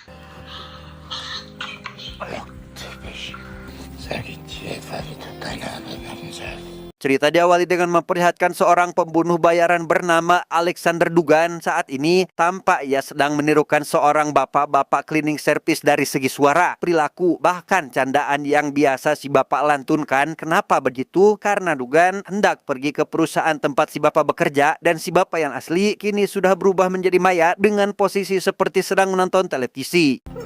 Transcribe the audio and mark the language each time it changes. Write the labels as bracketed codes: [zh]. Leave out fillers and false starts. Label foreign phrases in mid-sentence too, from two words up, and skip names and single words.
[de] Typisch. Sag ich dir etwa, wie du deine Arbeit machen sollst? [id] Cerita diawali dengan memperlihatkan seorang pembunuh bayaran bernama Alexander Dugan. Saat ini tampak ia sedang menirukan seorang bapak-bapak [en] cleaning service [id] dari segi suara, perilaku, bahkan candaan yang biasa si bapak lantunkan. Kenapa begitu? Karena Dugan hendak pergi ke perusahaan tempat si bapak bekerja, dan si bapak yang asli kini sudah berubah menjadi mayat dengan posisi seperti sedang menonton televisi.